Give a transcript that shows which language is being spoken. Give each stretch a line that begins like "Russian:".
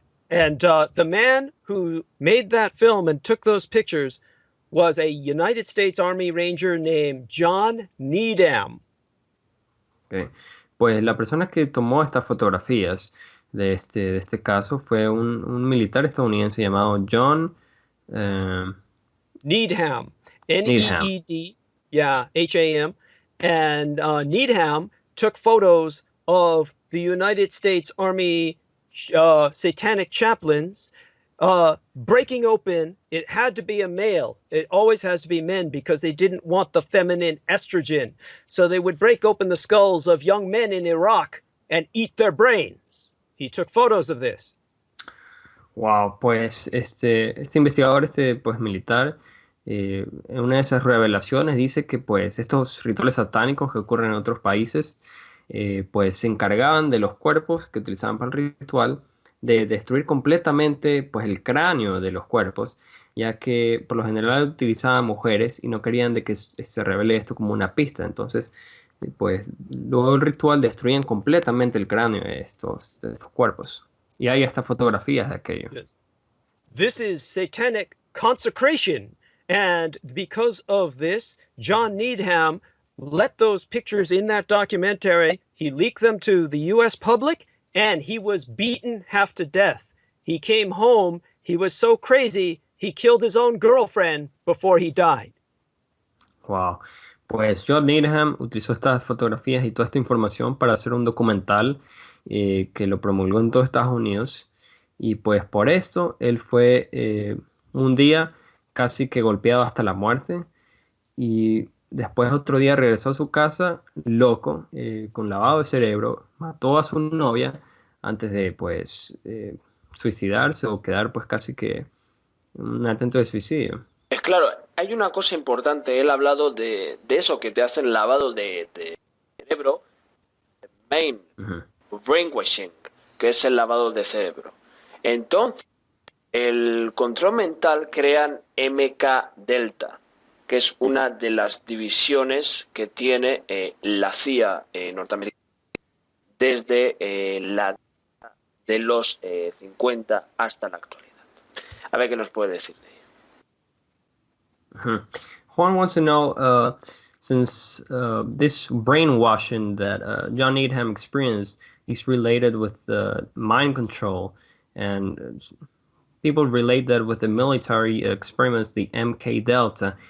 English: And the man who made that film and took those pictures was a United States Army Ranger named John Needham. Okay.
Spanish: Pues la persona que tomó estas fotografías de este caso fue un militar estadounidense llamado John Needham. Needham.
English: N-E-E-D, yeah, H-A-M. And Needham took photos of the United States Army satanic chaplains breaking open. It had to be a male. It always has to be men, because they didn't want the feminine estrogen. So they would break open the skulls of young men in Iraq and eat their brains. He took photos of this.
Spanish: Wow, pues este investigador, pues militar, en una de esas revelaciones dice que pues estos rituales satánicos que ocurren en otros países, pues se encargaban de los cuerpos que utilizaban para el ritual, de destruir completamente pues el cráneo de los cuerpos, ya que por lo general utilizaban mujeres y no querían de que se revele esto como una pista. Entonces, pues luego del ritual destruían completamente el cráneo de estos cuerpos. Y hay hasta fotografías de aquello.
English: This is satanic consecration. And because of this, John Needham let those pictures in that documentary. He leaked them to the U.S. public, and he was beaten half to death. He came home. He was so crazy, he killed his own girlfriend before he died. Wow.
Spanish: Pues John Needham utilizó estas fotografías y toda esta información para hacer un documental que lo promulgó en todo Estados Unidos. Y pues por esto él fue un día casi que golpeado hasta la muerte y después otro día regresó a su casa loco, con lavado de cerebro, mató a su novia antes de pues suicidarse o quedar pues casi que en un intento de suicidio. Es claro, hay una cosa importante, él ha hablado de eso, que te hacen lavado de cerebro, main, Ujú.
English: brainwashing,
Spanish: que es el lavado de cerebro. Entonces, el control mental crean MK Delta, que es una de las divisiones que tiene la CIA norteamericana desde la de los 50 hasta la actualidad. A ver qué nos puede decir de ello. Mhm.
English: Juan wants to know, since this brainwashing that John Needham experienced is related with the mind control, and people relate that with the military experiments, the MK Delta.